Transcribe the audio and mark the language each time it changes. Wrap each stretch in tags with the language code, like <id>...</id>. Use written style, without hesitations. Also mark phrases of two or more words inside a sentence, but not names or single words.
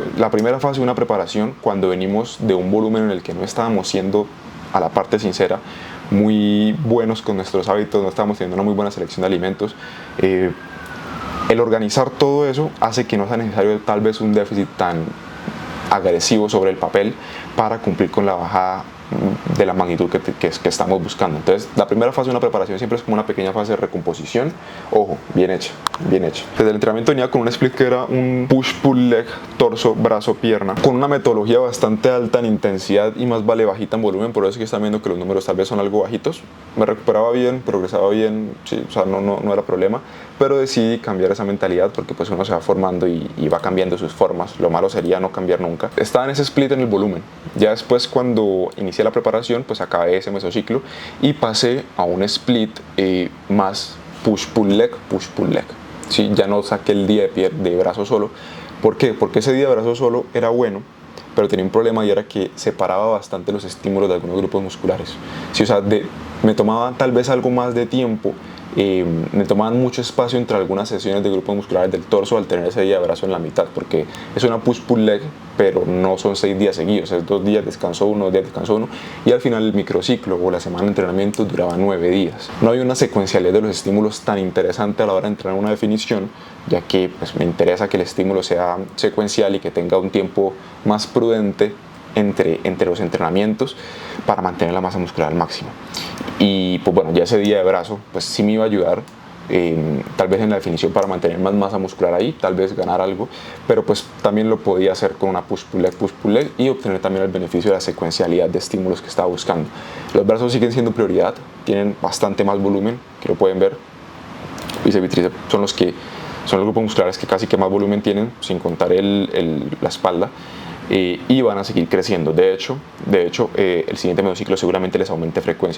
<es>La primera fase de una preparación, cuando venimos de un volumen en el que no estábamos siendo, a la parte sincera, muy buenos con nuestros hábitos, no estábamos teniendo una muy buena selección de alimentos, el organizar todo eso hace que no sea necesario tal vez un déficit tan agresivo sobre el papel para cumplir con la bajada de la magnitud que estamos buscando. Entonces, la primera fase de una preparación siempre es como una pequeña fase de recomposición. Ojo, bien hecha. Desde el entrenamiento venía con un split que era un</es> <en>push-pull leg,</en> <es>torso, brazo, pierna, con una metodología bastante alta en intensidad y más vale bajita en volumen. Por eso es que están viendo que los números tal vez son algo bajitos. Me recuperaba bien, progresaba bien, sí, o sea, no era problema, pero decidí cambiar esa mentalidad, porque pues uno se va formando y va cambiando sus formas. Lo malo sería no cambiar nunca. Estaba en ese split en el volumen. Ya después, cuando inicié la preparación, pues acabé ese mesociclo y pasé a un split más</es> <en>push-pull leg, push-pull leg.</en> <es>¿sí? Ya no saqué el día de brazo solo. ¿Por qué? Porque ese día de brazo solo era bueno, pero tenía un problema y era que separaba bastante los estímulos de algunos grupos musculares. Sí, o sea, me tomaba tal vez algo más de tiempo, me tomaban mucho espacio entre algunas sesiones de grupos musculares del torso al tener ese día de brazo en la mitad, porque es una</es> <en>push-pull leg,</en> <es>pero no son 6 días seguidos, es 2 días descanso uno, 2 días descanso uno, y al final el microciclo o la semana de entrenamiento duraba 9 días. No hay una secuencialidad de los estímulos tan interesante a la hora de entrenar una definición, ya que pues, me interesa que el estímulo sea secuencial y que tenga un tiempo más prudente entre los entrenamientos para mantener la masa muscular al máximo. Y pues bueno, ya ese día de brazo pues sí me iba a ayudar, tal vez en la definición para mantener más masa muscular ahí, tal vez ganar algo, pero pues también lo podía hacer con una</es> <en>push-pull leg</en> <es>y obtener también el beneficio de la secuencialidad de estímulos que estaba buscando. Los brazos siguen siendo prioridad, tienen bastante más volumen, que lo pueden ver. Bíceps y tríceps son los grupos musculares que casi que más volumen tienen, sin contar la espalda. Y van a seguir creciendo. De hecho, el siguiente mesociclo seguramente les aumente frecuencia.</es>